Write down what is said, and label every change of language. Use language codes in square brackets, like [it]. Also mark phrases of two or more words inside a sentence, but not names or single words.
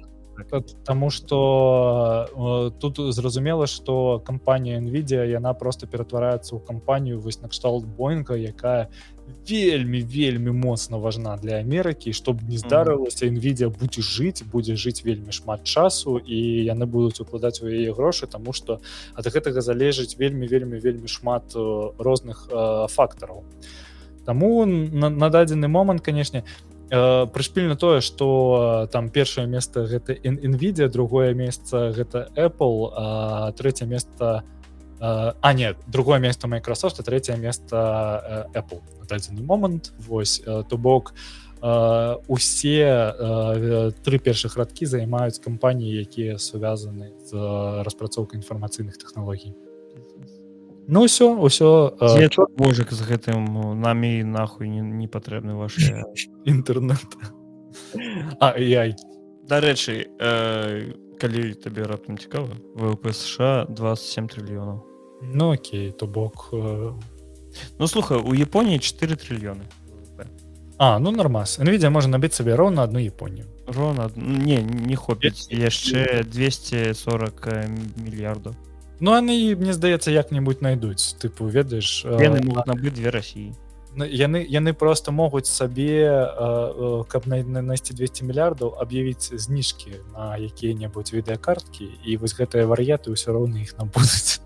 [be] Таму што тут зразумела, што кампанія Nvidia, яна просто ператвараецца ў кампанію вось накшталт Боінга, якая вельмі моцна важна для Амерыкі, чтоб не здарылася, Nvidia будзе жыць вельмі шмат часу, і яны будуць укладаць у яе грошы, таму што ад гэтага залежыць вельмі шмат розных фактараў. Таму на дадзены момант, канешне, прышпільна тое, што там першае месца гэта Nvidia, другое месца гэта Apple, трэцяе месца [ru] другое место Microsoft, а третье место Apple [be] на дадзены момант. Вось, то бок усе 3 першых радкі займаюць кампаніі, якія сувязаны з распрацоўкай інфармацыйных тэхналогій. Ну ўсё Божик з гэтым намі нахуй не патрэбны ваши інтэрнэт. AI. Дарэчы, калі табе раптам цікава, ВВП США 27 триллионов. Ну окей, то бок... [ru] Ну слухай, у Японии 4 триллиона. [be] Ну нормас. Nvidia можа набіць сабе роўна одну Японію. Роўна? Не хопіць. Яшчэ 240 мільярдаў. Ну яны, мне здаецца, як-небудзь найдуць. Тыпу, ведаеш... Яны могуць набыць 2 Расіі. Яны просто могуць сабе, каб найсці 200 мільярдаў, аб'явіць зніжкі на якія-небудзь відэакарткі, і вось гэтыя вар'яты ўсё роўна іх набудуць.